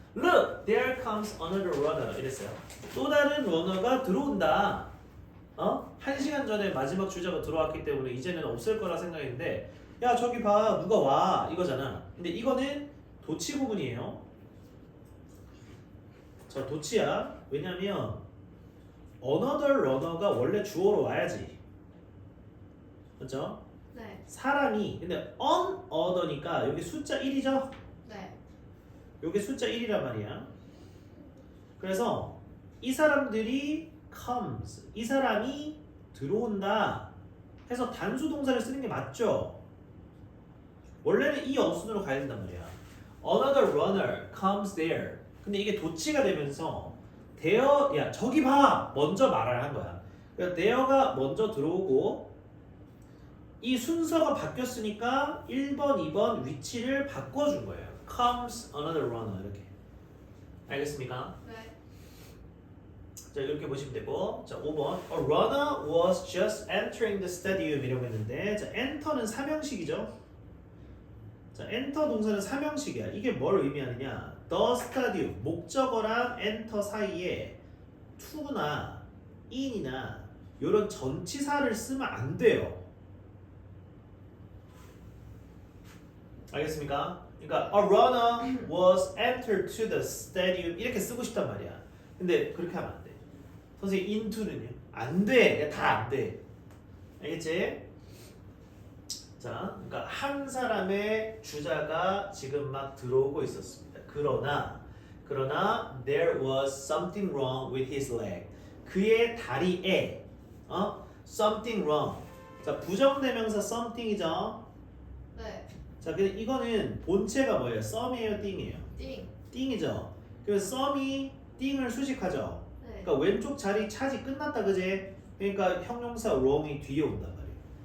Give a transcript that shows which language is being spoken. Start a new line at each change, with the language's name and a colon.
English: Look, there comes another runner.
Korean: 이랬어요. 또 다른 러너가 들어온다. 1시간 전에 마지막 주자가 들어왔기 때문에 이제는 없을 거라 생각했는데 야, 저기 봐. 누가 와. 이거잖아. 근데 이거는 도치 부분이에요. 자, 도치야. 왜냐면 another runner가 원래 주어로 와야지. 그렇죠? 네. 사람이 근데 another니까 여기 숫자 1이죠? 네. 여기 숫자 1이란 말이야. 그래서 이 사람들이 comes. 이 사람이 들어온다 해서 단수 동사를 쓰는 게 맞죠? 원래는 이 어순으로 가야 된단 말이야.
English: Another runner comes there.
Korean: 근데 이게 도치가 되면서 there, 야 저기 봐! 먼저 말을 한 거야. 그러니까 there가 먼저 들어오고 이 순서가 바뀌었으니까 1번, 2번 위치를 바꿔준 거예요.
English: comes another runner
Korean: 이렇게. 알겠습니까? 네. 자, 이렇게 보시면 되고. 자, 5번.
English: A runner was just entering the stadium
Korean: 이라고 했는데 자, enter는 삼형식이죠. 자, enter 동사는 삼형식이야. 이게 뭘 의미하느냐?
English: The stadium,
Korean: 목적어랑 enter 사이에 to나 in이나 이런 전치사를 쓰면 안 돼요. 알겠습니까? 그러니까
English: a runner was entered to the stadium
Korean: 이렇게 쓰고 싶단 말이야. 근데 그렇게 하면 안 돼. 선생님 into는요? 안 돼. 다 안 돼. 알겠지? 자, 그러니까 한 사람의 주자가 지금 막 들어오고 있었습니다. 그러나
English: there was something wrong with his leg.
Korean: 그의 다리에
English: something wrong.
Korean: 자, 부정대명사 something이죠. 네. 자, 근데 이거는 본체가 뭐예요? 썸이에요, 띵이에요? 띵. 띵이죠. 그래서 썸이 띵을 수식하죠. 네. 그러니까 왼쪽 자리 차지 끝났다, 그제? 그러니까 형용사 wrong이 뒤에 온단 말이에요.